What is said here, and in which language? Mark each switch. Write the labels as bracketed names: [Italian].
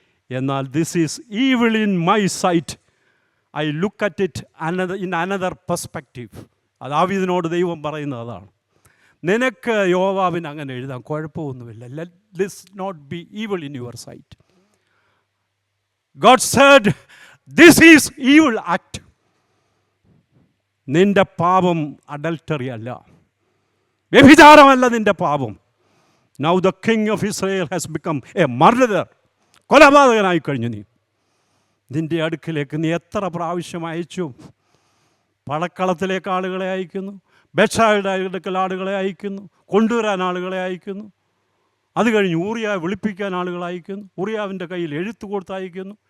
[Malayalam] എന്നാൽ [English] This is evil in my sight, I look at it in another perspective. [Malayalam] അത് ദാവീദിനോട് ദൈവം പറയുന്നത് അതാണ്. നിനക്ക് യോവാബിന് അങ്ങനെ എഴുതാം, കുഴപ്പമൊന്നുമില്ല. [English] Let this not be evil in your sight. God said, this is evil act. [Malayalam] നിന്റെ പാപം അഡൽട്ടറി അല്ല, വ്യഭിചാരമല്ല നിന്റെ പാപം. [English] Now the king of Israel has become a murderer. [Malayalam] കൊലപാതകനായി കഴിഞ്ഞു നീ. നിന്റെ അടുക്കിലേക്ക് നീ എത്ര പ്രാവശ്യം അയച്ചു? പടക്കളത്തിലേക്ക് ആളുകളെ അയക്കുന്നു, ബത്ശബയുടെ അടുക്കൽ ആളുകളെ അയക്കുന്നു, കൊണ്ടുവരാൻ ആളുകളെ അയക്കുന്നു. അത് കഴിഞ്ഞ് ഊറിയാവെ വിളിപ്പിക്കാൻ ആളുകൾ അയക്കുന്നു, ഊറിയാവിൻ്റെ കയ്യിൽ എഴുത്ത് കൊടുത്ത് അയക്കുന്നു.